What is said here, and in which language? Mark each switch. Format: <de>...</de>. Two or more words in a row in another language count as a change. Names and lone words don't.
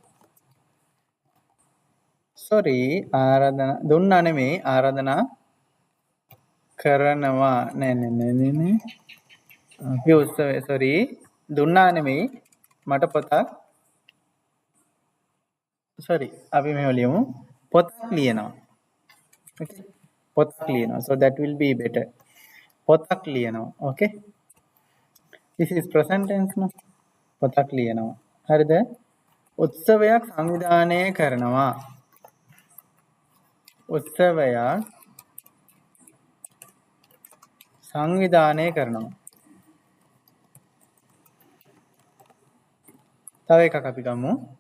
<si>Sorry, ආරාධනා දුන්නා නෙමෙයි ආරාධනා කරනවා. නෑ. අපි උත්සවය sorry දුන්නා නෙමෙයි මට පොතක් sorry අපි මෙහෙම ලියමු. පොතක් ලියනවා. Okay. පොතක් ලියනවා.</si> <en>So that will be better.</en> <si>පොතක් ලියනවා.</si> <en>Okay. This is present tense no.</en> <si>පොතක් ලියනවා. හරිද? උත්සවයක් සංවිධානය කරනවා. උත්සවයක් සංවිධානය කරනවා. තව එකක් අපි ගමු.</si>